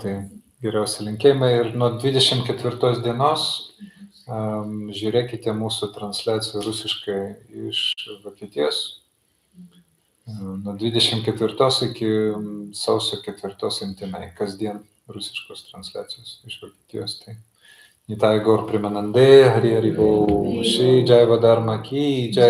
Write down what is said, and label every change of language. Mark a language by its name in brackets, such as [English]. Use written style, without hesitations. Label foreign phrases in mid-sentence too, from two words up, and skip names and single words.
[Lithuanian] Tai geriausi linkėjimai. Ir nuo 24 dienos žiūrėkite mūsų transliaciją rusiškai iš Vokietijos. Nuo 24 iki sausio 4 imtinai, kasdien rusiškos transliacijos iš Vokietijos. [Bangla] Tai নিতাই গৌর প্রেমানন্দে হরি হরি বোল, [Hindi] श्री जैव धर्म की जय.